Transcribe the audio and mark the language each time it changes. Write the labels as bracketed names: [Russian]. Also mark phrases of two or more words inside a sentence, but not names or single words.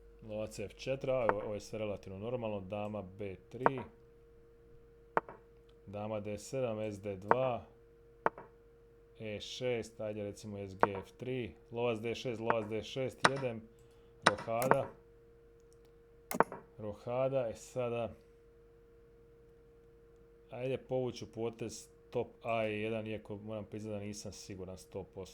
[Croatian] Lovac F4, a ovo je sve relativno normalno. Dama B3. Dama D7, SD2. E6, ajde recimo SG F3. Lovac D6, lovac D6, jedem. Rohada. Rohada, sada... Ajde povuću potez top A1, iako moram priznati da nisam siguran 100%.